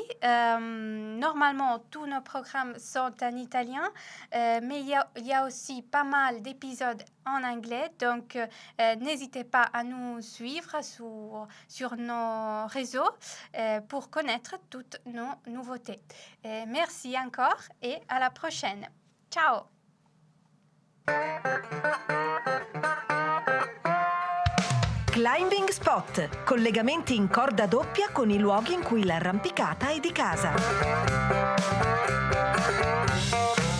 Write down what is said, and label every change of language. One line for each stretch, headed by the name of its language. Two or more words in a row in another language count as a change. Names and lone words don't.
French: Normalement, tous nos programmes sont en italien, mais il y a aussi pas mal d'épisodes en anglais. Donc, n'hésitez pas à nous suivre sur nos réseaux pour connaître toutes nos nouveautés. Merci encore et à la prochaine. Ciao!
Italian: Climbing Spot, collegamenti in corda doppia con i luoghi in cui l'arrampicata è di casa.